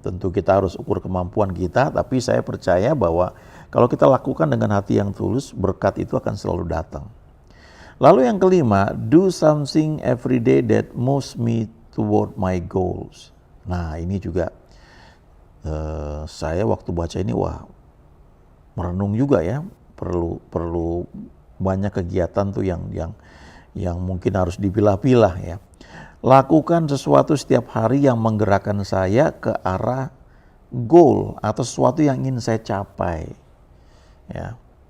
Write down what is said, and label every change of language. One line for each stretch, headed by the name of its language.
Indonesian: Tentu kita harus ukur kemampuan kita, tapi saya percaya bahwa kalau kita lakukan dengan hati yang tulus, berkat itu akan selalu datang.
English: Lalu yang kelima, do something every day that moves me toward my goals.
Indonesian: Nah ini juga saya waktu baca ini merenung juga ya, perlu banyak kegiatan tuh yang mungkin harus dipilah-pilah ya. Lakukan sesuatu setiap hari yang menggerakkan saya ke arah goal atau sesuatu yang ingin saya capai. Ya.